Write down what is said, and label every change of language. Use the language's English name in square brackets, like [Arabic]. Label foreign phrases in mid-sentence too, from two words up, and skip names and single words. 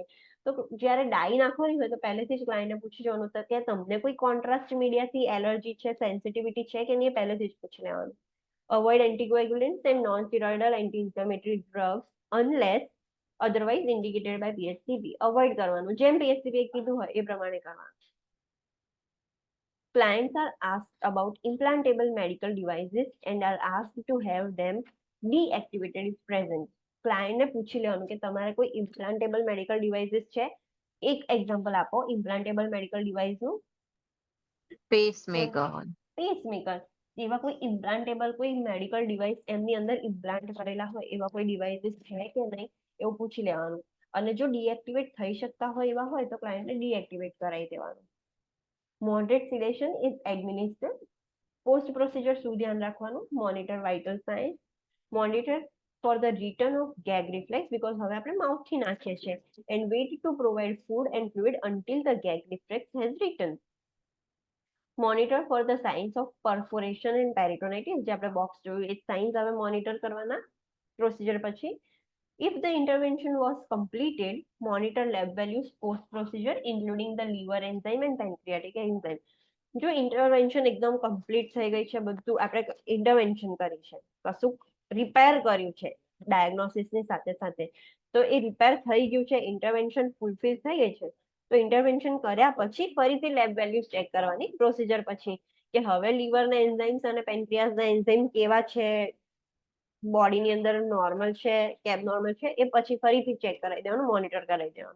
[Gujarati] તો જ્યારે ડાય નાખવાની હોય તો પહેલેથી જ ક્લાયન્ટને પૂછી જવાનું તો કે તમને કોઈ કોન્ટ્રાસ્ટ મીડિયાથી એલર્જી છે, સેન્સિટિવિટી છે કે નહીં, પહેલેથી જ પૂછી લેવાનું. [English] avoid anticoagulants and non steroidal anti inflammatory drugs unless otherwise indicated by PHCP. [Gujarati] અવોઇડ કરવાનું, જેમ PHCP કીધું હોય એ પ્રમાણે કરવાનું. [English] Clients are asked about implantable medical devices and are asked to have them deactivated if present. [Gujarati] ક્લાયન્ટને પૂછી લેવાનું કે તમારે કોઈ [English] implantable medical devices [Gujarati] છે, એક એક્ઝામ્પલ આપો ઇમ્પ્લાન્ટેબલ મેડિકલ ડિવાઇસનું. પેસમેકર. પેસમેકર, એવા કોઈ ઇમ્પ્લાન્ટેબલ કોઈ [English] medical device [Gujarati] એમની અંદર ઇમ્પ્લાન્ટ કરેલા હોય એવા કોઈ ડિવાઇસીસ છે કે નહીં એવું પૂછી લેવાનું. અને જો ડીએક્ટિવેટ થઈ શકતા હોય એવા હોય તો ક્લાયન્ટને ડીએક્ટિવેટ કરાવી દેવાનું. [English] Moderate sedation is administered. Post procedure [Gujarati] શું ધ્યાન રાખવાનું, [English] monitor vital signs, monitor for the return of gag reflex, because [Gujarati] હવે આપણે માઉથથી નાખીએ છીએ, [English] and wait to provide food and fluid until the gag reflex has returned. Monitor for the signs of perforation and peritonitis, [Gujarati] જે આપણે બોક્સ જોયું એ સાઇન્સ હવે મોનિટર કરવાના પ્રોસિજર પછી. [English] If the intervention was completed, monitor lab values post procedure including the liver enzyme and pancreatic enzyme. [Gujarati] જો ઇન્ટરવેન્શન એકદમ કમ્પ્લીટ થઈ ગઈ છે, બધું આપણે ઇન્ટરવેન્શન કરી છે, કશું રિપેર કર્યું છે ડાયગ્નોસિસની સાથે સાથે, તો એ રિપેર થઈ ગયું છે, ઇન્ટરવેન્શન ફૂલફિલ થઈ ગઈ છે, તો ઇન્ટરવેન્શન કર્યા પછી ફરીથી [English] lab values [Gujarati] ચેક કરવાની પ્રોસિજર પછી કે હવે લીવરના એન્ઝાઇમ્સ અને પેન્ક્રિયાસના એન્ઝાઇમ કેવા છે, બોડીની અંદર નોર્મલ છે કે એબનોર્મલ છે, એ પછી ફરીથી ચેક કરાવી દેવાનું, મોનિટર કરાવી દેવાનું.